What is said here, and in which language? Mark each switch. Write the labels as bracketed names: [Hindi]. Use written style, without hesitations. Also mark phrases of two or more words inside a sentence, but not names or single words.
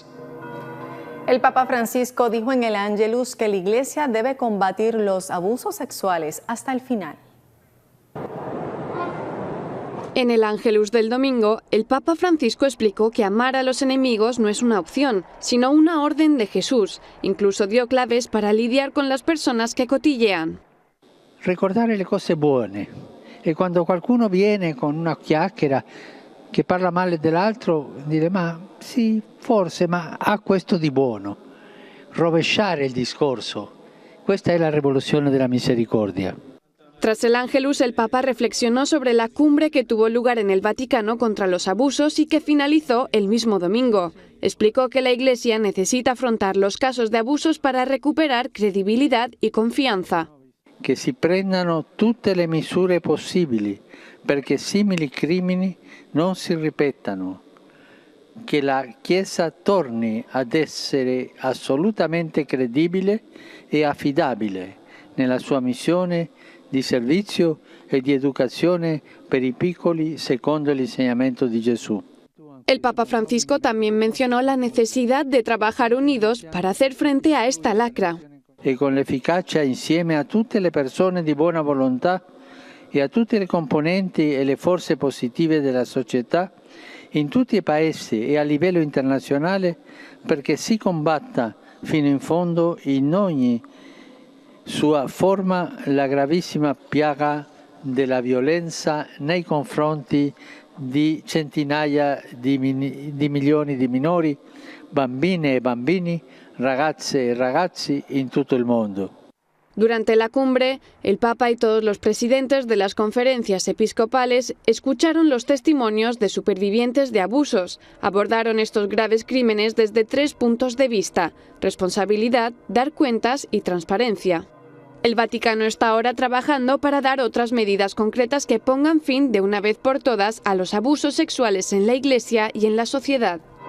[Spanish] El Papa Francisco dijo en el Ángelus que la Iglesia debe combatir los abusos sexuales hasta el final. En el Ángelus del domingo, el Papa Francisco explicó que amar a los enemigos no es una opción, sino una orden de Jesús. Incluso dio claves para lidiar con las personas que cotillean. [Italian] Ricordare le cose buone. E quando qualcuno viene con una chiacchiera che parla male dell'altro, dire ma sì, forse, ma ha questo di buono. Rovesciare il discorso. Questa è la rivoluzione della misericordia. [Spanish] Tras el Ángelus, el Papa reflexionó sobre la cumbre que tuvo lugar en el Vaticano contra los abusos y que finalizó el mismo domingo. Explicó que la Iglesia necesita afrontar los casos de abusos para recuperar credibilidad y confianza. [Italian] Che si prendano tutte le misure possibili perché simili crimini non si ripetano. Che la Chiesa torni ad essere assolutamente credibile e affidabile nella sua missione di servizio e di educazione per i piccoli secondo l'insegnamento di Gesù. [Spanish] El Papa Francisco también mencionó la necesidad de trabajar unidos para hacer frente a esta lacra. [Italian] E con l'efficacia insieme a tutte le persone di buona volontà e a tutte le componenti e le forze positive della società in tutti i paesi e a livello internazionale perché si combatta fino in fondo in ogni sua forma la gravissima piaga della violenza nei confronti di centinaia di milioni di minori, bambine e bambini, ragazze e ragazzi in tutto il mondo. [Spanish] Durante la cumbre, el Papa y todos los presidentes de las conferencias episcopales escucharon los testimonios de supervivientes de abusos. Abordaron estos graves crímenes desde 3 puntos de vista: responsabilidad, dar cuentas y transparencia. El Vaticano está ahora trabajando para dar otras medidas concretas que pongan fin de una vez por todas a los abusos sexuales en la Iglesia y en la sociedad.